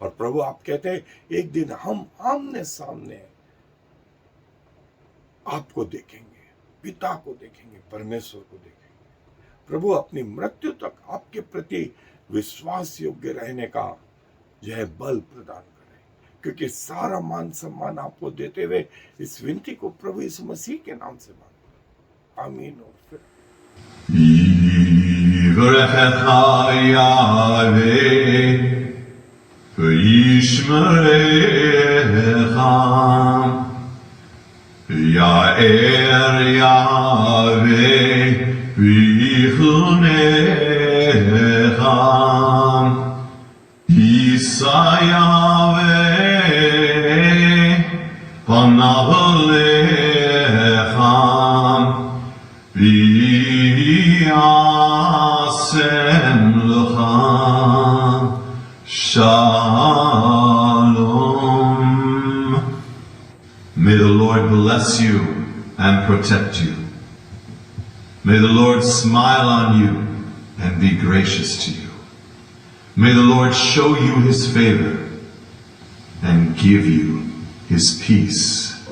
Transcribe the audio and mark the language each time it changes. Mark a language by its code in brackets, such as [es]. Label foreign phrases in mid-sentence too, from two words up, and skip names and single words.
[hi] और प्रभु, आप कहते हैं एक दिन हम आमने सामने आपको देखेंगे, पिता को देखेंगे, परमेश्वर को देखेंगे। प्रभु, अपनी मृत्यु तक आपके प्रति विश्वास योग्य रहने का यह बल प्रदान करें, क्योंकि सारा मान सम्मान आपको देते हुए इस विनती को प्रभु यीशु मसीह के नाम से मांगते। आमीन। और फिर [he] יאר יהוה ויחנך ישא יהוה פניו אליך וישם לך שלום. [en] May the Lord bless you and protect you. May the Lord smile on you and be gracious to you. May the Lord show you his favor and give you his peace.